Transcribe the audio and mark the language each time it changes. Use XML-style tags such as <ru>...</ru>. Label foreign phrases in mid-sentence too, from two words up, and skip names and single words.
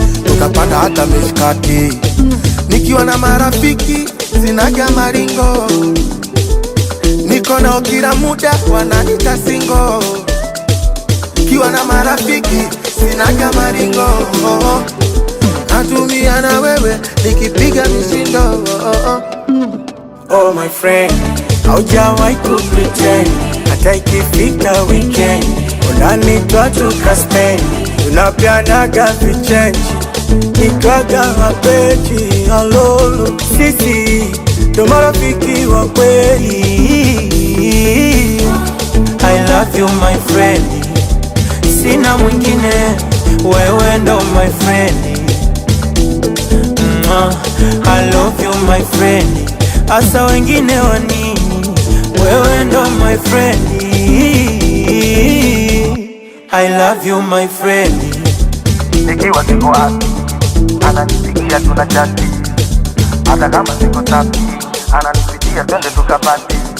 <sw>Tutapanda hata mishkati. Nikiwa na marafiki, sinaga maringo. Niko nao kila muda, wananita single. Kiwa na marafiki, sinaga maringo. Natumia na wewe, nikipiga mishindo. Oh, my friend, haujawahi ku pretend. Hata ikifika weekend, unanitwa tuka spend. Tunapeanaga vichange. Nitwaga mapenzi ya lolo. Sisi ndo marafiki wa kweli.</sw> <en>I love you, my friend.</en> <sw>Sina mwingine, wewe ndo</sw> <en>my friend.</en> <sw>Mwah.</sw> <en>I love you, my friend.</en> <sw>Asa wengine wa nini? Wewe ndo</sw> <en>my friend. I love you, my friend.</en> <sw>Nikiwa siko happy, ananipigia tunachati. Hata kama siko safi, ananipigia twende tukapati.</sw>